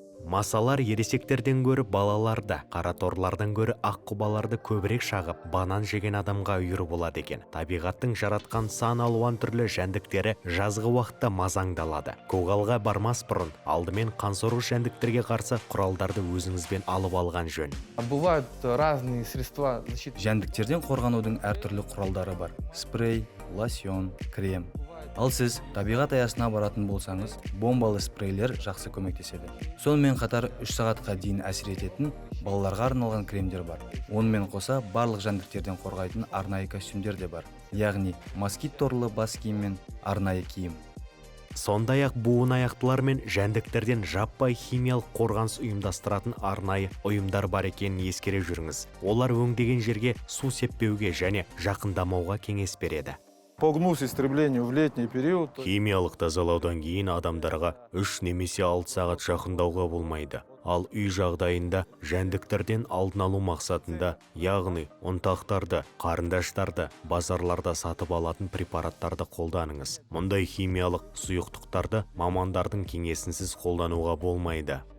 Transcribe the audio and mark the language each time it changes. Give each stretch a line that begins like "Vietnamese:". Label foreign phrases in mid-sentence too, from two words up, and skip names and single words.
Kazakh: Масалар ересектерден гөрі балаларды, қараторлардан гөрі аққұбаларды көбірек шағып, банан жеген адамға үйір болады екен. Табиғаттың жаратқан сан алуан түрлі жәндіктері жазғы уақытта мазаңдалады. Көгалға бармас бұрын алдымен қансорғыш жәндіктерге қарсы құралдарды өзіңізбен алып алған жөн.
Russian: Бывают разные средства защиты.
Kazakh: Жәндіктерден қорғанудың әртүрлі құралдары бар. Спрей, лосьон, крем. Ал сіз табиғат аясына баратын болсаңыз, бомбалы спрейлер жақсы көмектеседі. Сонымен қатар 3 сағатқа дейін әсер ететін балаларға арналған кремдер бар. Онымен қоса барлық жәндіктерден қорғайтын арнайы костюмдер де бар. Яғни москит торлы бас киім мен арнайы киім. Сондай-ақ буын аяқтылар мен жәндіктерден жаппай химиялық қорғаныс ұйымдастыратын арнайы ұйымдар бар екенін ескере жүріңіз. Олар өңдеген жерге су сеппеуге және жақындамауға кеңес береді.
Russian: По гнусу истреблению в летний период.
Kazakh: Химиялық тазалаудан кейін адамдарға 3 немесе 6 сағат жақындауға болмайды. Ал үй жағдайында жәндіктерден алдын алу мақсатында, яғни ұнтақтарды, қарындаштарды, базарларда сатып алатын препараттарды қолданыңыз. Мұндай химиялық сұйықтықтарды мамандардың кеңесінсіз қолдануға болмайды.